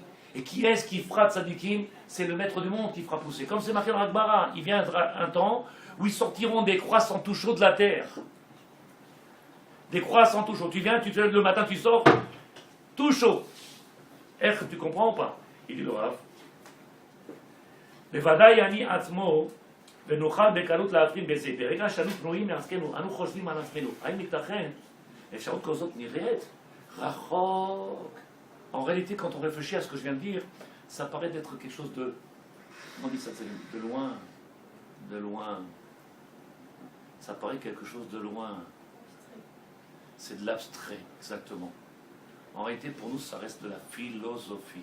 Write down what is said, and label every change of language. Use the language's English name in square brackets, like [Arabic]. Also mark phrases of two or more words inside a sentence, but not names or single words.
[French] Et qui est-ce qui fera tzadikim? C'est le maître du monde qui fera pousser. Comme c'est marqué dans l'Akbara, il viendra un temps où ils sortiront des croissants tout chauds de la terre. Des croissants tout chauds. Tu viens, tu te lèves le matin, tu sors, tout chaud. Est-ce que tu comprends ou pas? Il dit le Rav. [Hebrew] בוודאי אני עצמו ונוכל בקלות להבחין בזה. ברגע שאנו פנויים מעצמנו, אנו חושבים על עצמנו. האם ייתכן אפשרות כזאת נראית רחוק? [French] En réalité, quand on réfléchit à ce que je viens de dire, ça paraît d'être quelque chose de... Comment on dit ça? De loin. De loin. Ça paraît quelque chose de loin. C'est de l'abstrait, exactement. En réalité, pour nous, ça reste de la philosophie.